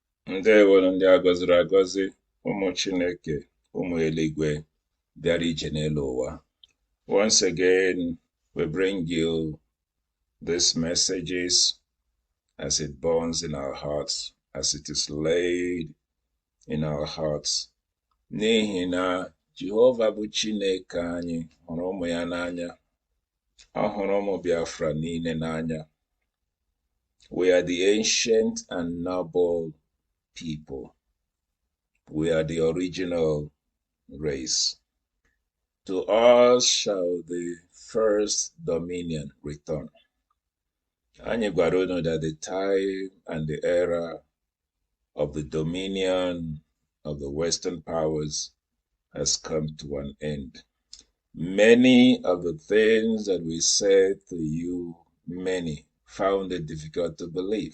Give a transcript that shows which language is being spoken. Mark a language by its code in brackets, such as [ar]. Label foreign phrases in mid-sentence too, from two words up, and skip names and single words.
[ig] Ndewo ndị a gọziri agọzi, ụmụ Chineke, ụmụ eluigwe, bịara ije n'elu ụwa. [en] Once again, we bring you these messages as it burns in our hearts, as it is laid in our hearts. [ig] N'ihi na Jehova bụ Chineke anyị hụrụ ụmụ ya n'anya. Ọ hụrụ ụmụ Biafra niile n'anya. [en] We are the ancient and noble people. We are the original race. To us shall the first dominion return. [ig] Anyị gwara unu [en] that the time and the era of the dominion of the Western powers has come to an end. Many of the things that we said to you, many found it difficult to believe.